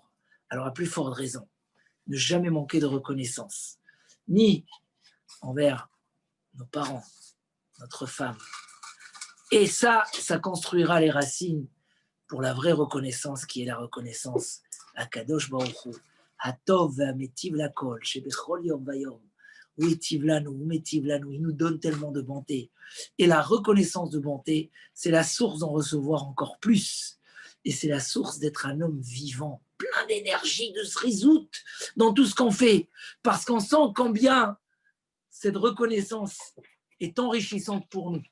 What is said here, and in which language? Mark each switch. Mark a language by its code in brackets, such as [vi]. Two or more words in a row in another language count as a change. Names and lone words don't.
[fr] Alors, à plus forte raison, ne jamais manquer de reconnaissance, ni envers nos parents, notre femme. Et ça construira les racines pour la vraie reconnaissance qui est la reconnaissance à Kadosh Baruch Hu. [he] הטוב והמטיב לכל, שבכל יום ויום, והטיב לנו, ומטיב לנו, [fr] il nous donne tellement de bonté. Et la reconnaissance de bonté, c'est la source d'en recevoir encore plus. Et c'est la source d'être un homme vivant, plein d'énergie, de se résoudre dans tout ce qu'on fait. Parce qu'on sent combien cette reconnaissance est enrichissante pour nous.